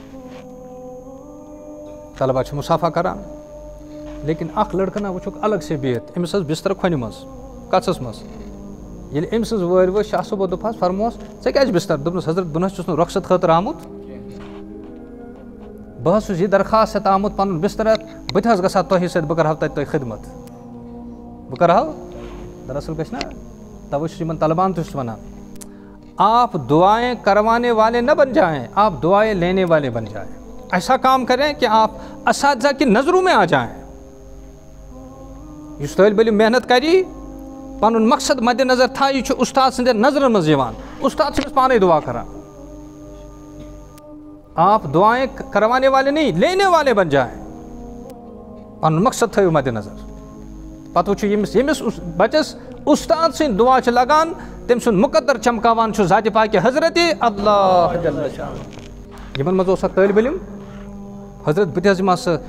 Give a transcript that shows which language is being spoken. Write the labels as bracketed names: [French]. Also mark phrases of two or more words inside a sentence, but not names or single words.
[Kashmiri] طلبا چھِ مُسافہ کران لیکن اکھ لڑکہٕ نا وٕچھُکھ الگ سے بِہِتھ أمِس ٲس بستر کھۄنہِ منٛز کَژَس منٛز ییٚلہِ أمۍ سٕنٛز وٲرۍ ؤژھ شاہ صٲبو دوٚپہَس فرمووس ژےٚ کیٛازِ بستر دوٚپنَس حضرت بہٕ نہ حظ چھُس نہٕ رخصت خٲطرٕ آمُت بہٕ حظ چھُس یہِ درخواست ہٮ۪تھ آمُت پَنُن بستر ہٮ۪تھ بہٕ تہِ حظ گژھٕ ہا تۄہہِ سۭتۍ بہٕ کَرٕہو تَتہِ تۄہہِ خدمت بہٕ کَرٕہو دراصل گژھِ نا تَوَے چھُس یِمن طلبان تہِ چھُس وَنان [Urdu] آپ دعائیں کروانے والے نہ بن جائیں آپ دعائیں لینے والے بن جائیں ایسا کام کریں کہ آپ اساتذہ کی نظروں میں آ جائیں [Kashmiri] یُس طالب علم محنت کری پنُن مقصد مد نظر تھا یہ چھُ استاد سٕنٛدٮ۪ن نظرن منٛز یِوان استاد چھُ أمِس پانے دعا کران [Urdu] آپ دعائیں کروانے والے نہیں لینے والے بن جائیں [Kashmiri] پنُن مقصد تھٲیِو مد نظر پتہٕ وٕچھِو ییٚمِس بچس استاد سٕنٛدۍ دعا چھِ لگان تٔمۍ سُنٛد مقدر چمکاوان چھُ ذاتِ پاکہِ حضرت اللہ یِمن منٛز اوس اکھ طٲلبہِ علم حضرت بہٕ تہِ حظ یِمہٕ ہا سُہ